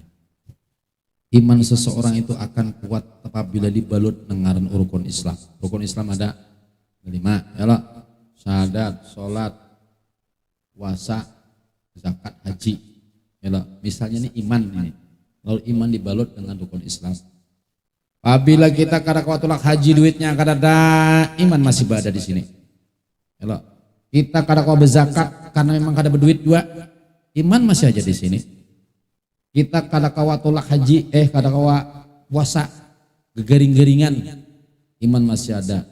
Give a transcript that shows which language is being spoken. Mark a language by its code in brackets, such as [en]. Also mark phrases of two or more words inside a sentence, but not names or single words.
[id] Iman seseorang itu akan kuat apabila dibalut dengan rukun Islam. Rukun Islam ada 5, [ar] ya Allah. [id] Syahadat, sholat, puasa, zakat, haji. [ar] Ya Allah. [id] Misalnya ini iman ini. Lalu iman dibalut dengan rukun Islam. [bjn] Apabila kita kada kuat tolak haji duitnya kada ada, iman masih berada di sini. [ar] Ya Allah. [bjn] Kita kada kuat berzakat karena memang kada berduit juga, iman masih aja di sini. Kita kada kawa tolak haji, kada kawa puasa, gegaring-garingan, iman masih ada.